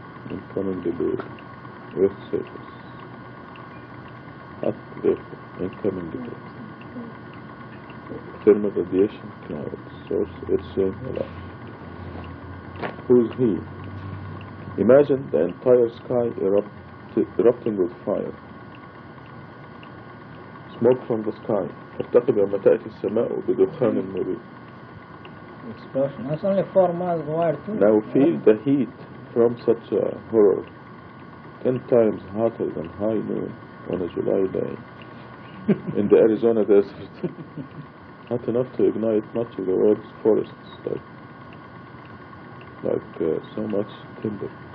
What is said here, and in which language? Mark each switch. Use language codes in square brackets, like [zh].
[en] Incoming debris, Earth surface. Hot vapor, incoming debris. Thermal radiation cloud, source H.J. Melash. Who is he? Imagine the entire sky erupting with fire. Smoke from the sky. [ar] فارتقب يوم تأتي السماء بدخان مبين. [en] Explosion. That's only 4 miles wide too. Now feel the heat from such a horror. 10 times hotter than high noon on a July day in the Arizona desert. Not enough to ignite much of the world's forests, like so much timber.